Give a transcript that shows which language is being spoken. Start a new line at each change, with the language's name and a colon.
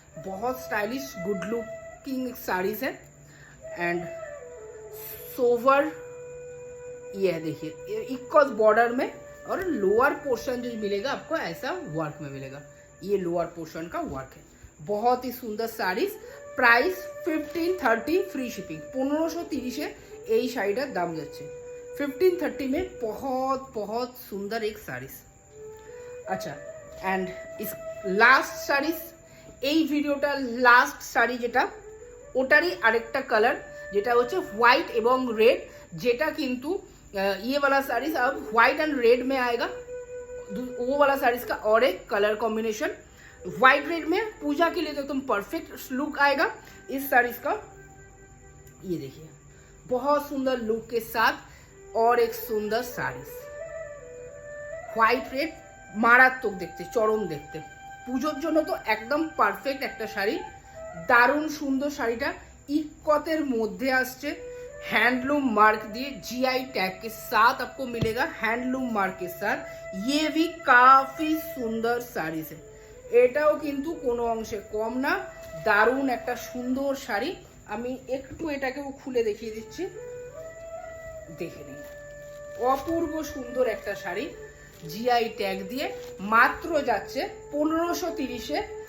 Hindi: बहुत stylish good looking saris है and sober, ये है देखिए इक्कत बॉर्डर में, और लोअर पोर्शन जो मिलेगा आपको ऐसा वर्क में मिलेगा। ये लोअर पोर्शन का वर्क है। बहुत ही सुंदर साड़ीज, प्राइस 1530 फ्री शिपिंग।
Bangla: 1530-এ এই শাড়িটার দাম যাচ্ছে।
Hindi: 1530 में बहुत बहुत सुंदर एक साड़ीज। अच्छा, एंड इस लास्ट साड़ीज,
Bangla: এই ভিডিওটা লাস্ট শাড়ি যেটা, ওটারই আরেকটা কালার যেটা হচ্ছে হোয়াইট এবং রেড, যেটা কিন্তু
Hindi: ये वाला साड़ीज अब व्हाइट एंड रेड में आएगा। वो वाला साड़ीज का और एक कलर कॉम्बिनेशन व्हाइट रेड में पूजा के लिए तो एकदम परफेक्ट लुक आएगा इस साड़ीज का। ये देखिए बहुत सुंदर लुक के साथ और एक सुंदर साड़ीज, व्हाइट रेड
Bangla: মারাত্মক দেখতে, চরম দেখতে, পুজোর জন্য তো একদম পারফেক্ট একটা শাড়ি। দারুণ সুন্দর শাড়িটা ইক্কতের মধ্যে আসছে,
Hindi: हैंडलूम मार्क दिए जीआई टैग के साथ आपको मिलेगा, हैंडलूम मार्क के साथ। ये भी काफी सुंदर साड़ीज है,
Bangla: এটাও কিন্তু কোনো অংশে কম না, দারুণ একটা সুন্দর শাড়ি। আমি একটু এটাকেও খুলে দেখিয়ে দিচ্ছি, দেখে নিন। অপূর্ব সুন্দর একটা শাড়ি, জিআই ট্যাগ দিয়ে মাত্র যাচ্ছে 1530-এ।